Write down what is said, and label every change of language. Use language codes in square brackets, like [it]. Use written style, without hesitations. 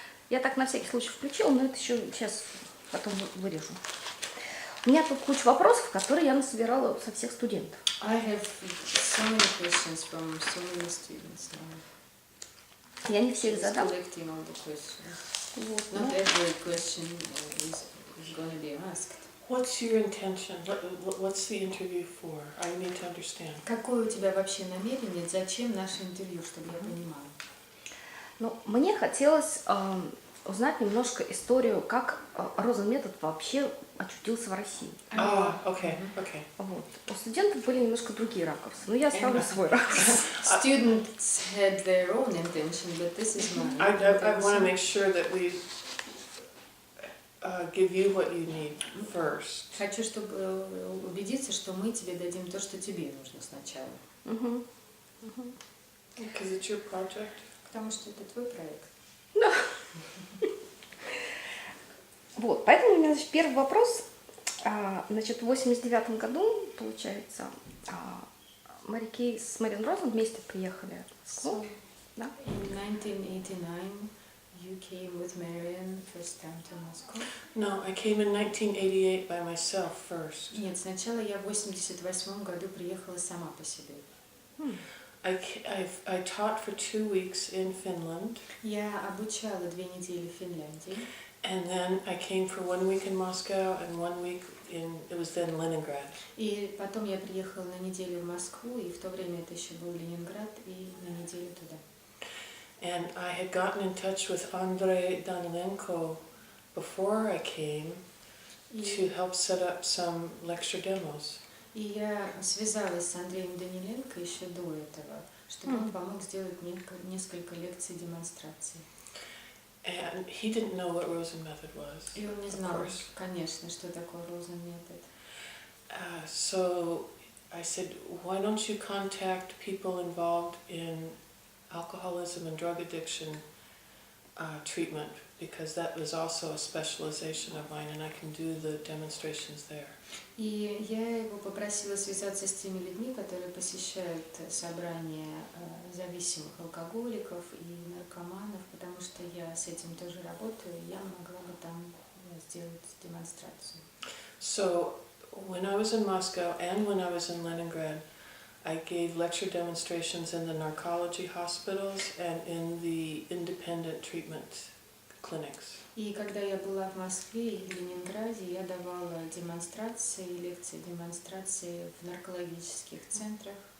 [ru] Я так на всякий случай включила, но это еще сейчас потом вырежу. У меня тут куча вопросов, которые я насобирала со всех студентов. [en] I have so many questions from so many students now. [ru] Я не все их задам. [en] Collecting all the questions. [ru] Вот, [en] Not every question is going to be asked. What's your intention? What's the interview for? I need to understand. [ru] Какое у тебя вообще намерение? Зачем наше интервью, чтобы я понимала? Ну, мне хотелось узнать немножко историю, как Розен-метод вообще очутился в России. [en] Okay. [ru] Вот. У студентов были немножко другие ракурсы, но я ставлю свой ракурс. [en] Students had their own intention, but this is mine. I want to make sure that we give you what you need first. [ru] Хочу, чтобы убедиться, что мы тебе дадим то, что тебе нужно сначала. [en] Because it's your project. [ru] Потому что это твой проект. Вот, поэтому у меня, значит, первый вопрос. Значит, в 89-м году, получается, Мэри Кей с Мэри Розен вместе приехали в Москву. Да? [en] In 1989, you came with Marian first time to Moscow. No, I came in 1988 by myself first. [ru] Нет, сначала я в 88 году приехала сама по себе. [en] I taught for 2 weeks in Finland. [ru] Я обучала 2 недели в Финляндии. [en] And then I came for 1 week in Moscow and 1 week it was then Leningrad. [ru] И потом я приехала на неделю в Москву, и в то время это еще был Ленинград, и на неделю туда. [en] And I had gotten in touch with Andrei Danilenko before I came to help set up some lecture demos. [ru] И я связалась с Андреем Даниленко еще до этого, чтобы он помог сделать несколько лекций демонстраций. [en] And he didn't know what Rozен-метод was. [ru] И он не знал, конечно, что такое Розен-метод. [en] So I said, why don't you contact people involved in alcoholism and drug addiction treatment, because that was also a specialization of mine, and I can do the demonstrations there. [ru] И я его попросила связаться с теми людьми, которые посещают собрания зависимых алкоголиков и наркоманов, потому что я с этим тоже работаю, и я могла бы там сделать демонстрацию. [en] So when I was in Moscow and when I was in Leningrad, I gave lecture demonstrations in the narcology hospitals and in the independent treatment clinics. [ru] И когда я была в Москве и в Ленинграде, я давала демонстрации, лекции, демонстрации в наркологических центрах.